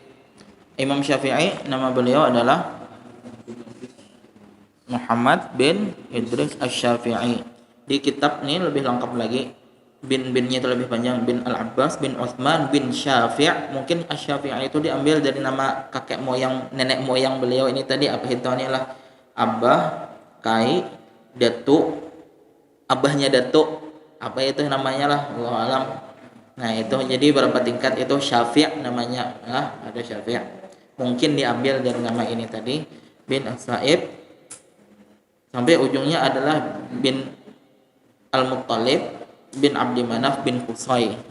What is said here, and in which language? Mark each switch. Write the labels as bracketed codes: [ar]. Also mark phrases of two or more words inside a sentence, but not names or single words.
[id] Imam Syafi'i, nama beliau adalah Muhammad bin Idris Asy-Syafi'i. Di kitab ini lebih lengkap lagi. Binnya itu lebih panjang, bin Al-Abbas bin Utsman bin Syafi'. Mungkin Asy-Syafi'i itu diambil dari nama kakek moyang, nenek moyang beliau ini tadi, apa hitungannya lah, [bjn] abah, kai, datuk, abahnya datuk, apa itu namanya lah, [ar] الله أعلم. [id] Nah itu jadi berapa tingkat itu Syafi' namanya, ada Syafi'. Mungkin diambil dari nama ini tadi, bin As-Sa'ib, sampai ujungnya adalah bin Al-Muttalib bin Abdi Manaf bin Qusay.